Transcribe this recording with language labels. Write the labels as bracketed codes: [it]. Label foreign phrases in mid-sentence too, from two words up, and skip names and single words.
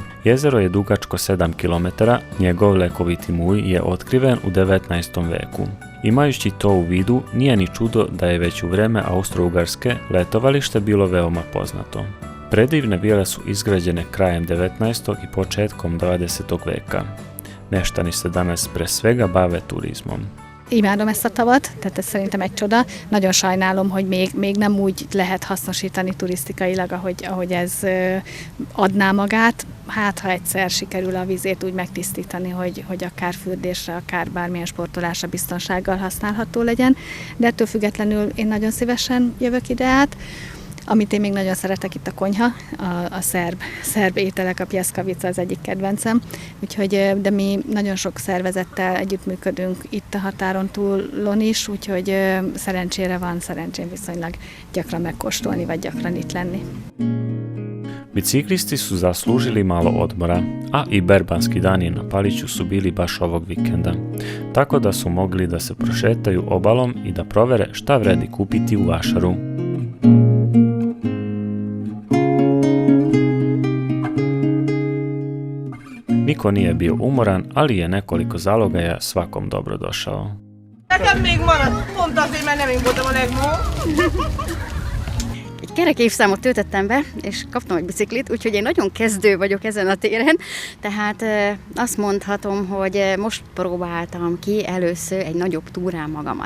[sr] Jezero je dugačko 7 km, njegov lekoviti mulj je otkriven u 19. veku. Imajući to u vidu, nije ni čudo da je već u vreme Austro-Ugarske letovalište bilo veoma poznato. Predivne vile su izgrađene krajem 19. i početkom 20. veka. Meštani se danas pre svega bave turizmom. [hu] Imádom ezt a tavat, tehát ez szerintem egy csoda. Nagyon sajnálom, hogy még nem úgy lehet hasznosítani turisztikailag, ahogy ez adná magát. Hát, ha egyszer sikerül a vizét úgy megtisztítani, hogy akár fürdésre, akár bármilyen sportolásra biztonsággal használható legyen. De ettől függetlenül én nagyon szívesen jövök ide át. Amit én még nagyon szeretek, itt a konyha, a szerb ételek, a pjeskavica az egyik kedvencem. Úgyhogy, de mi nagyon sok szervezettel együttműködünk itt a határon túlon is, úgyhogy szerencsére van szerencsém viszonylag gyakran megkóstolni, vagy gyakran itt lenni. [sr] Biciklisti su zaslužili malo odmora, a i berbanski dani na Paliću su bili baš ovog vikenda, tako da su mogli da se prošetaju obalom i da provere šta vredi kupiti u vašaru. Niko nije bio umoran, ali je nekoliko zalogaja svakom dobrodošao. [hu] Nekem még maradt, pont azért, mert nem én voltam a legmó. Egy kerek évszámot töltöttem be, és kaptam egy biciklit, úgyhogy én nagyon kezdő vagyok ezen a téren, tehát azt mondhatom, hogy most próbáltam ki először egy nagyobb túrán magamat.